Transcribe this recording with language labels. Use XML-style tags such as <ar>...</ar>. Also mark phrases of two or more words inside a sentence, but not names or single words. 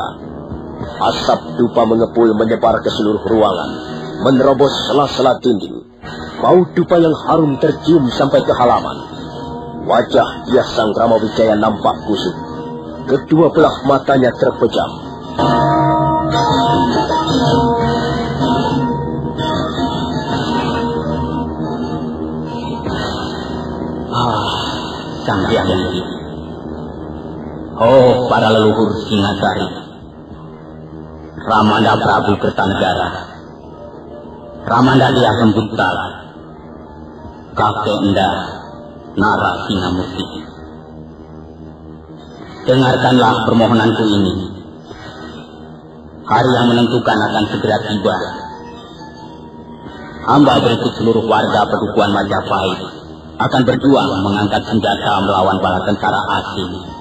<id>Asap dupa mengepul menyebar ke seluruh ruangan, menerobos sela-sela dinding. Bau dupa yang harum tercium sampai ke halaman. Wajah Diah Sanggrama Wijaya nampak kusut. Kedua belah matanya terpejam. Sang Hyang Widi. Oh, para leluhur Singasari, Ramanda Prabu Kertanegara, Ramanda Diah Lembutal, Kakek Enda Narasimamurti. Dengarkanlah permohonanku ini. Hari yang menentukan akan segera tiba. Hamba berikut seluruh warga Pedukuhan Majapahit akan berjuang mengangkat senjata melawan bala tentara asing.</id>